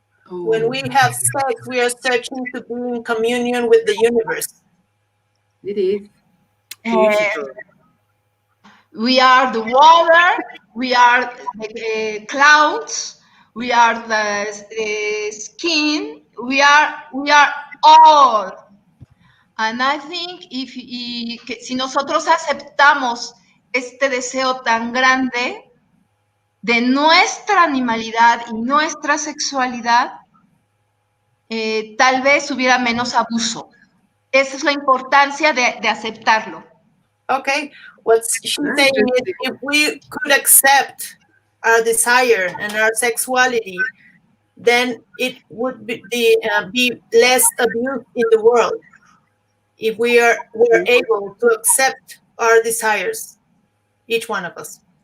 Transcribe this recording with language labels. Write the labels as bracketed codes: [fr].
[en] When we have sex, we are searching to be in communion with the universe. It is. We are the water, we are the clouds, we are the skin, we are all. And I think [es] si nosotros aceptamos este deseo tan grande de nuestra animalidad y nuestra sexualidad, tal vez hubiera menos abuso. Esa es la importancia de aceptarlo. [en] Okay, what she's saying is if we could accept our desire and our sexuality, then it would be less abuse in the world. If we're able to accept our desires, each one of us.